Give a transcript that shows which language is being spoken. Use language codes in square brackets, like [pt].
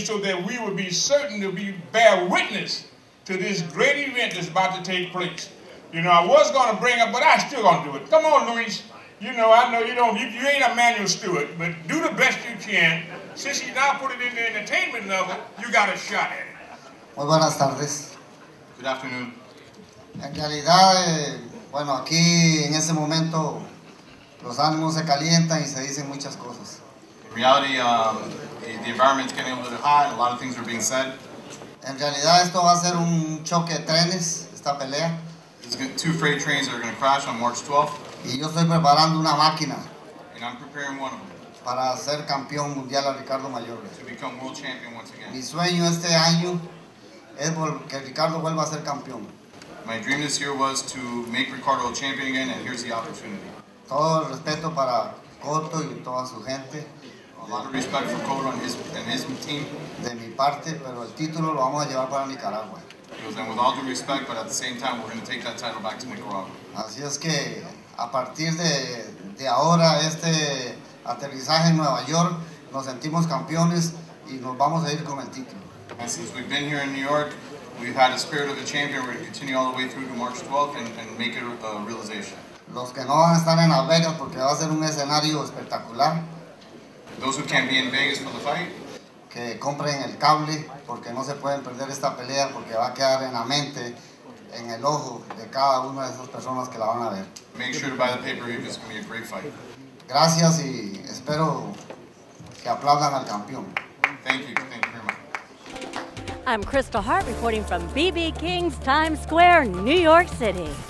[en] So that we would be certain to bear witness to this great event that's about to take place. You know, I was going to bring up, but I still going to do it. Come on, Luis. You know, I know you ain't a manual steward, but do the best you can. Since you now put it in the entertainment level, you got a shot at it. [es] Muy buenas tardes. [en] Good afternoon. [es] En realidad, bueno, aquí en ese momento los ánimos se calientan y se dicen muchas cosas. [en] In reality, the environment's getting a little hot. A lot of things are being said. [es] En realidad esto va a ser un choque de trenes, esta pelea. [en] There's 2 freight trains that are going to crash on March 12th. [es] Y yo estoy preparando una máquina [en] And I'm preparing one of them [es] para ser campeón mundial a Ricardo Mayorga. [en] to become world champion once again. [es] Mi sueño este año es que Ricardo vuelva a ser campeón. [en] My dream this year was to make Ricardo a champion again, and here's the opportunity. [es] Todo el respeto para Cotto y toda su gente. [en] A lot of respect for Cotto and his team. [es] De mi parte, pero el título lo vamos a llevar para Nicaragua. [en] And with all due respect, but at the same time, we're going to take that title back to Nicaragua. [es] Así es que a partir de ahora, este aterrizaje en Nueva York, nos sentimos campeones y nos vamos a ir con el título. [en] And since we've been here in New York, we've had a spirit of a champion. We're going to continue all the way through to March 12th and make it a realization. [es] Los que no van a estar en Las Vegas porque va a ser un escenario espectacular. [en] Those who can't be in Vegas for the fight, [es] Que compren el cable porque no se pueden perder esta pelea porque va a quedar en la mente, en el ojo de cada una de esas personas que la van a ver. [en] make sure to buy the pay-per-view because it's going to be a great fight. [es] Gracias y espero que aplaudan al campeón. [en] Thank you very much. I'm Kristal Hart reporting from BB King's Times Square, New York City.